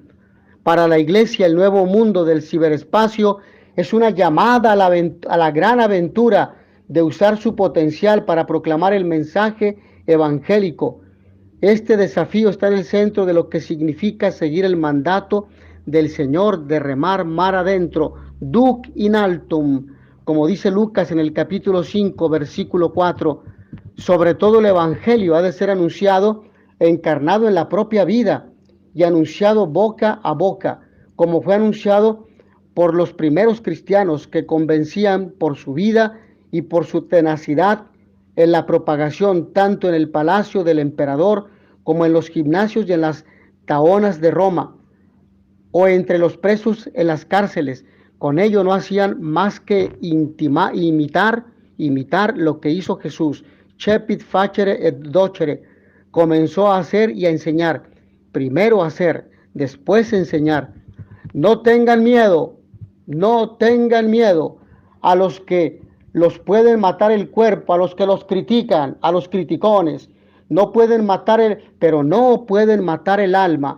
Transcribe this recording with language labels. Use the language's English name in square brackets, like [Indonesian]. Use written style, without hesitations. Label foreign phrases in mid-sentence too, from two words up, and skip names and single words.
[Spanish] Para la Iglesia, el nuevo mundo del ciberespacio es una llamada a la gran aventura de usar su potencial para proclamar el mensaje evangélico. Este desafío está en el centro de lo que significa seguir el mandato del Señor de remar mar adentro, [Latin] duc in altum, [Spanish] como dice Lucas en el capítulo 5, versículo 4. Sobre todo el Evangelio ha de ser anunciado e encarnado en la propia vida y anunciado boca a boca, como fue anunciado por los primeros cristianos que convencían por su vida y por su tenacidad en la propagación, tanto en el palacio del emperador como en los gimnasios y en las taonas de Roma, o entre los presos en las cárceles. Con ello no hacían más que imitar lo que hizo Jesús. [Latin] Cepit facere et docere. [Spanish] Comenzó a hacer y a enseñar. Primero hacer, después enseñar. No tengan miedo a los que los pueden matar el cuerpo, a los que los critican, a los criticones. No pueden matar pero no pueden matar el alma.